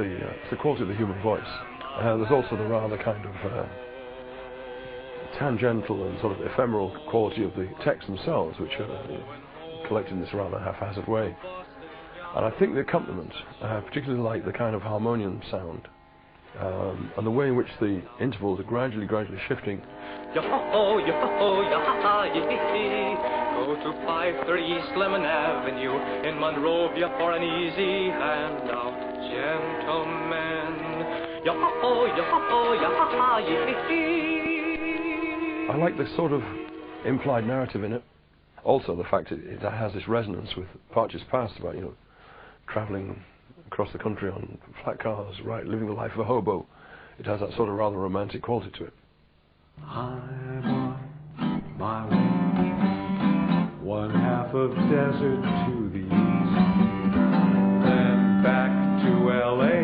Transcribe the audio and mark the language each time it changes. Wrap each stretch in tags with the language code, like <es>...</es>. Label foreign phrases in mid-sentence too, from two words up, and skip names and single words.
<en>It's the quality of the human voice. There's also the rather kind of tangential and sort of ephemeral quality of the texts themselves, which are collected in this rather haphazard way. And I think the accompaniment, particularly like the kind of harmonium sound, and the way in which the intervals are gradually shifting. Yo-ho, yo-ho, yo-ha-ha, yee-hee-hee. Go to 530 East Lemon Avenue in Monrovia for an easy handout, gentlemen. Yo-ho, yo-ho, yo-ha-ha, yee-hee-hee. I like the sort of implied narrative in it. Also the fact it has this resonance with Partch's past about, travelling across the country on flat cars, living the life of a hobo. It has that sort of rather romantic quality to it. I'm on my way, one half of desert to the east, then back to L.A.</en>